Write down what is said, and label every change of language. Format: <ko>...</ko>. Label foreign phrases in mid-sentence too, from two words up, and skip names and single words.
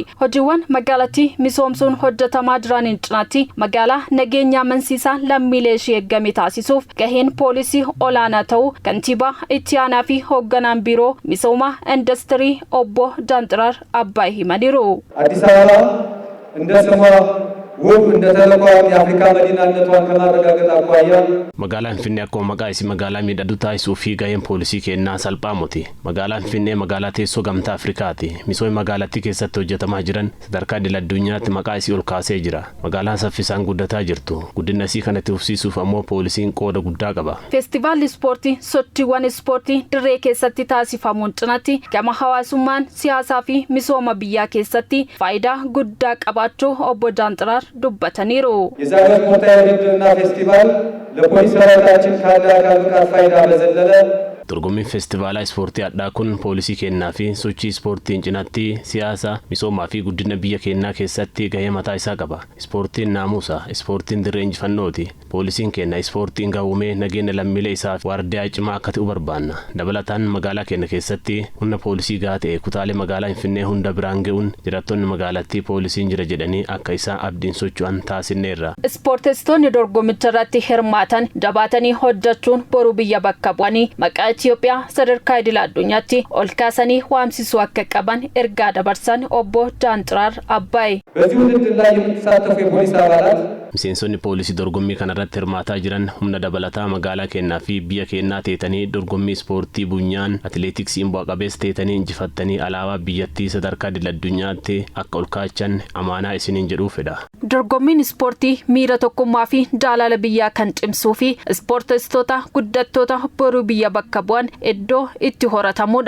<om>Hojiiwwan magaalatti misoomsuun hojjetamaa jiraniin cinaatti magaalaa nageenya amansiisaa lammiilee ishee eeggame taasisuuf gaheen poolisii olaanaa ta'uu Kantiibaa Itti Aanaafi Hogganaan Biiroo Misooma Indaastirii Obbo Jaanxiraar Abbaay himaniiru.</om> <am>አዲስ አበባ እንደ ስሟ ውብ እንደ ተለቋም የአፍሪካ መዲናነቷን ከማረጋገጥ አኳያ</am> <om>Magaalaa Finfinnee akkuma maqaa isii magaalaa miidhagduu taasisuu fi gaheen poolisii kennaa salphaa miti. Magaalaan Finfinnee magaalaa teessoo gamtaa Afrikaati. Misooma magaalattii keessatti hojjetamaa jiran sadarkaa idil-addunyaatti maqaa isii ol kaasee jira. Magaalaan saffisaan guddataa jirtu. Guddina isii kanatti fufsiisuuf ammoo poolisiin qooda guddaa qaba. Feestivaalli Ispoortii sochiiwwan ispoortii dirree keessatti taasifamuun cinaatti gama hawaasummaan siyaasaa fi misooma biyyaa keessatti faayidaa guddaa qabaachuu Obbo Jaanxiraar dubbataniiru.</om> <am>የዛሬው ስፖርታዊ ውድድርና ፌስቲቫል ለፖሊስ ሰራዊታችን ካለ አካል ብቃት ፋይዳ በዘለለ</am> <om>Dorgommiin feestivaalaa ispoortii addaa kun poolisii kennaa fi sochii ispoortiin cinaatti siyaasa misoomaa fi guddina biyya keenyaa keessatti gahee mataa isaa qaba. Ispoortiin naamusa, ispoortiin dirree injifannooti. Poolisiin kenna ispoortiin Gahoome nageenya lammiilee isaaf waardiyaa cimaa akka ta'u barbaanna. Dabalataan magaalaa keenya keessatti humna poolisii gahaa ta'e kutaalee magaalaa Finfinnee hunda biraan ga'uun jiraattonni magaalattii poolisiin jira jedhanii akka isaan abdiin socho'an taasisneerra. Ispoortistoonni dorgommicha irratti hirmaatan jabaatanii hojjechuun boru biyya bakka bu'anii maqaa Itoophiyaa sadarkaa idil-addunyaatti ol kaasanii waamsisuu akka qaban ergaa dabarsan Obbo Jaanxiraar Abbaay.</om> <am>በዚህ ውድድር ላይ የሚሳተፉ የፖሊስ አባላት</am> <om>Miseensonni poolisii dorgommii kanarratti hirmaataa jiran humna dabalataa magaalaa keenyaa fi biyya keenyaa teetanii dorgommii ispoortii bunyaan atileetiksiin bu'a qabeessa teetanii injifattanii alaabaa biyyattii sadarkaa idil-addunyaatti akka ol kaachan amaanaa isiniin jedhuu fedha. Dorgommiin ispoortii miira tokkummaa fi jaalala biyyaa kan cimsuu fi ispoortistoota guddattoota boruu biyya bakka bu'an iddoo itti horatamudha.</om>